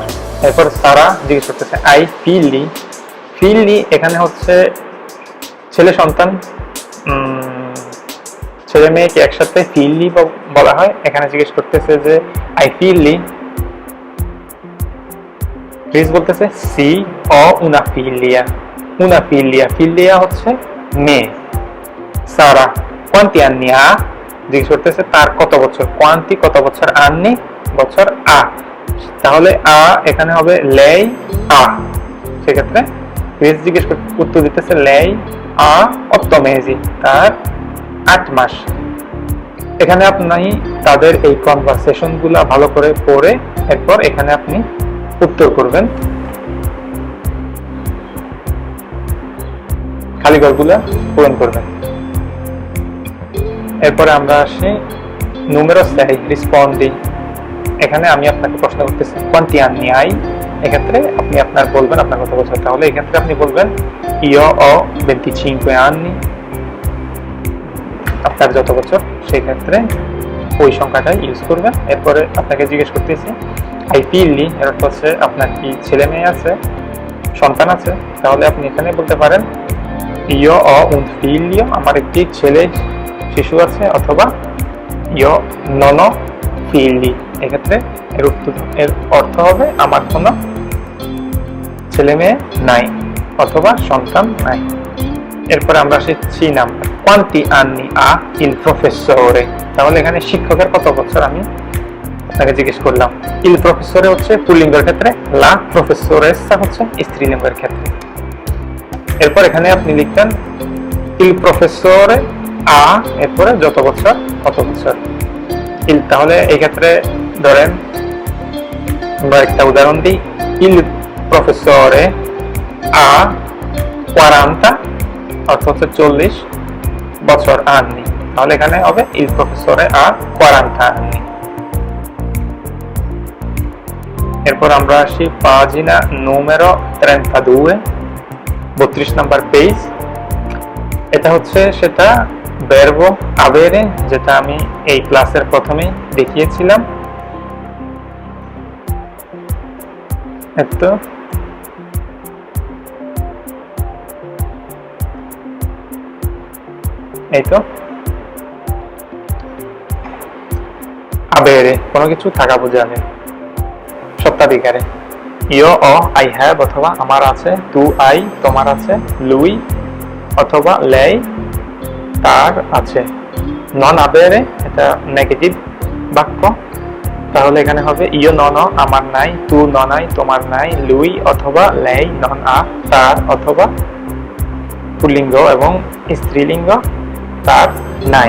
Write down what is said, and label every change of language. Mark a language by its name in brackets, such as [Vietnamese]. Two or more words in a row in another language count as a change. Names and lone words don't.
[Bangla] এরপর সারা জিজ্ঞেস করতেছে [Italian] hai figli, [Bangla] ফিলি এখানে হচ্ছে ছেলে সন্তান, ছেলে মেয়েকে একসাথে ফিলি বলা হয়। এখানে জিজ্ঞেস করতেছে যে [Italian] hai figli, [Bangla] ক্রিস বলতেছে [Italian] sì ho una figlia, una figlia, [Bangla] ফিলিয়া হচ্ছে মেয়ে। [Italian] সারা quanti anni ha, [Bangla] জিজ্ঞেস করতেছে তার কত বছর, কোয়ান্টি কত বছর, আন্নি বছর, আ, তাহলে আ এখানে হবে [Italian] lei ha, [Bangla] সেক্ষেত্রে ক্রিস জিজ্ঞেস উত্তর দিতেছে [Italian] lei ha 8 mesi, [Bangla] তার 8 মাস। এখানে আপনি তাদের এই কনভারসেশন গুলা ভালো করে পড়ে এরপর এখানে আপনি উত্তর করবেন, খালি ঘরগুলা পূরণ করবেন। এরপরে আমরা আসি [Italian] numero 6 rispondi, [Bangla] এখানে আমি আপনাকে প্রশ্ন করতেছি [Italian] quanti anni hai, [Bangla] এক্ষেত্রে আপনি আপনার বলবেন আপনার কত বছর, তাহলে এক্ষেত্রে আপনি বলবেন [Italian] io ho 25 anni, [Bangla] আপনার যত বছর সেই ক্ষেত্রে ওই সংখ্যাটাই ইউজ করবেন। এরপরে আপনাকে জিজ্ঞেস করতেছি [Italian] hai figli, [Bangla] এর অর্থ হচ্ছে আপনার কি ছেলে মেয়ে আছে, সন্তান আছে, তাহলে আপনি এখানে বলতে পারেন [Italian] io ho un figlio, [Bangla] আমার একটি ছেলে শিশু আছে, অথবা [Italian] io non ho figli, [Bangla] এক্ষেত্রে এর অর্থ হবে আমার কোনো ছেলে মেয়ে নাই অথবা সন্তান নাই। এরপরে আমরা আসছি নাম্বার [Italian] quanti anni ha il professore, [Bangla] তাহলে এখানে শিক্ষকের কত বছর আমি আপনাকে জিজ্ঞেস করলাম। [Italian] il professore [Bangla] হচ্ছে পুল্লিঙ্গের ক্ষেত্রে, [Italian] la professoressa [Bangla] হচ্ছে স্ত্রীলিঙ্গের ক্ষেত্রে। এরপর এখানে আপনি লিখবেন [Italian] il professore ha, [Bangla] এরপরে যত বছর কত বছর il, তাহলে এই ক্ষেত্রে ধরেন আমরা একটা উদাহরণ দিই, [Italian] il professore ha 40, [Bangla] অর্থ হচ্ছে 40 বছর anni, তাহলে এখানে হবে [Italian] il professore ha 40 anni। [Bangla] এরপর আমরা আসি [Italian] pagina numero 32, [Bangla] 32 নাম্বার পেজ। এটা হচ্ছে সেটা [Italian] verbo avere [Bangla] যেটা আমি এই ক্লাসের প্রথমেই দেখিয়েছিলাম। এতো এই তো avere কোনো কিছু থাকা বোঝাবে সত্তাধিকারে, [Italian] io ho, [English] I have [Bangla] অথবা আমার আছে, [Italian] tu hai [Bangla] তোমার আছে, lui অথবা লেই তার আছে। [Italian] non avere [Bangla] এটা নেগেটিভ বাক্য, তাহলে এখানে হবে [Italian] io non [Bangla] আমার নাই, [Italian] tu non hai [Bangla] তোমার নাই, লুই অথবা [Italian] lei non ha [Bangla] তার অথবা পুল্লিঙ্গ এবং স্ত্রীলিঙ্গ তার নাই।